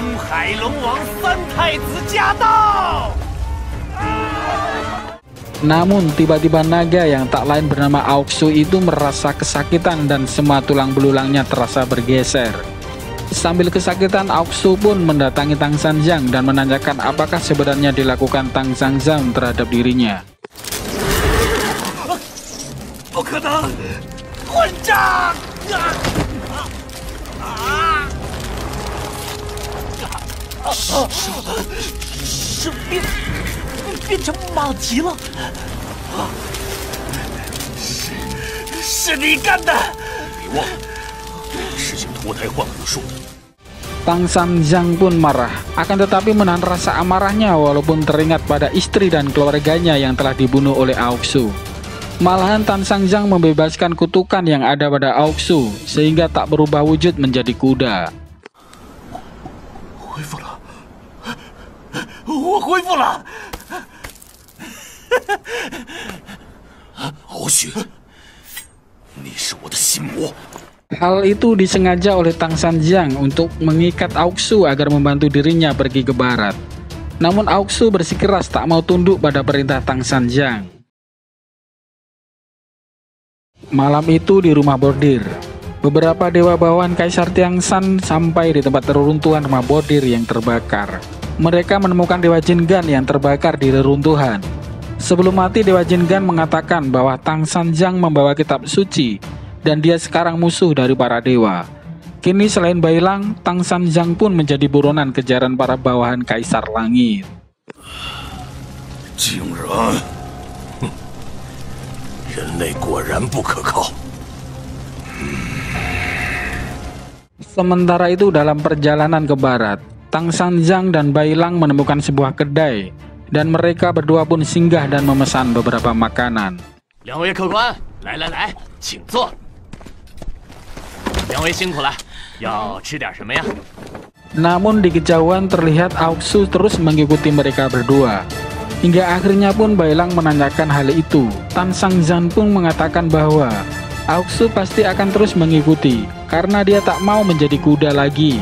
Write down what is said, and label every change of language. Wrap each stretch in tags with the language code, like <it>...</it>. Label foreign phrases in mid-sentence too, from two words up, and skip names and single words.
<zh>海龙王三太子驾到！</zh> <id>Namun tiba-tiba naga yang tak lain bernama Aoksu itu merasa kesakitan dan semua tulang belulangnya terasa bergeser. Sambil kesakitan, Aoksu pun mendatangi Tang Sanjiang dan menanyakan apakah sebenarnya dilakukan Tang Sanjiang terhadap dirinya.</id> <zh>不可能，混账！是变成马蹄了！是你干的！别忘了，实行脱胎换骨术的。</zh> <id>Tang Sanjiang pun marah, akan tetapi menahan rasa amarahnya walaupun teringat pada istri dan keluarganya yang telah dibunuh oleh Aoksu. Malahan Tang Sanjiang membebaskan kutukan yang ada pada Aoksu sehingga tak berubah wujud menjadi kuda.</id> <zh>恢复了，我恢复了。敖雪，你是我的心魔。</zh> <id>Hal itu disengaja oleh Tang Sanjiang untuk mengikat Aoksu agar membantu dirinya pergi ke barat. Namun Aoksu bersikeras tak mau tunduk pada perintah Tang Sanjiang. Malam itu di rumah bordir, beberapa dewa bawahan Kaisar Tiangshan sampai di tempat reruntuhan rumah bordir yang terbakar. Mereka menemukan Dewa Jingan yang terbakar di reruntuhan. Sebelum mati, Dewa Jingan mengatakan bahwa Tang Sanjiang membawa kitab suci dan dia sekarang musuh dari para dewa. Kini selain Bailang, Tang Sanjiang pun menjadi buronan kejaran para bawahan Kaisar Langit.</id> <zh>竟然，人类果然不可靠。</zh> <id>Sementara itu dalam perjalanan ke barat, Tang Sanjiang dan Bailang menemukan sebuah kedai dan mereka berdua pun singgah dan memesan beberapa makanan.</id> <zh>两位客官，来来来，请坐。两位辛苦了，要吃点什么呀？</zh> <id>Namun di kejauhan terlihat Aoksu terus mengikuti mereka berdua. Hingga akhirnya pun Bailang menanyakan hal itu. Tang Sanjiang pun mengatakan bahwa Aoksu pasti akan terus mengikuti karena dia tak mau menjadi kuda lagi.</id>